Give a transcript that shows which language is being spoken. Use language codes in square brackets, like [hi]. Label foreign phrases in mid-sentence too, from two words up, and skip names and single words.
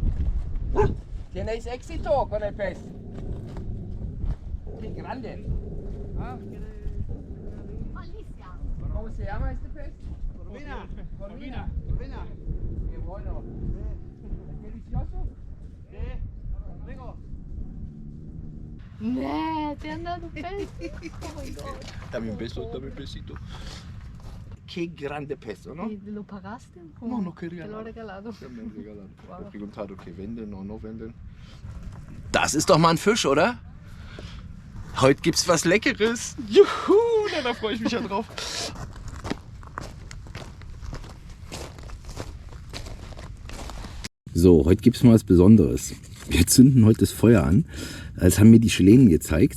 [es] ¿Tienes éxito con el pez? ¡Qué grande! ¿Cómo se llama este pez? Corvina. ¡Qué bueno! ¿Es delicioso? [de] Nee, der hat einen Fels. Oh mein Gott. [es] Dame un beso, dame un besito. [it] che grande pezzo, no? [es] Lo pagaste? No, no quería Te lo nada. regalato. Ja, me han regalado. Wow. Me he preguntado que venden o no venden. [de] Das ist doch mal ein Fisch, oder? Heute gibt's was Leckeres. Juhu, na, da freue ich mich ja drauf. So, heute gibt es mal was Besonderes. Wir zünden heute das Feuer an. Das haben mir die Chilenen gezeigt.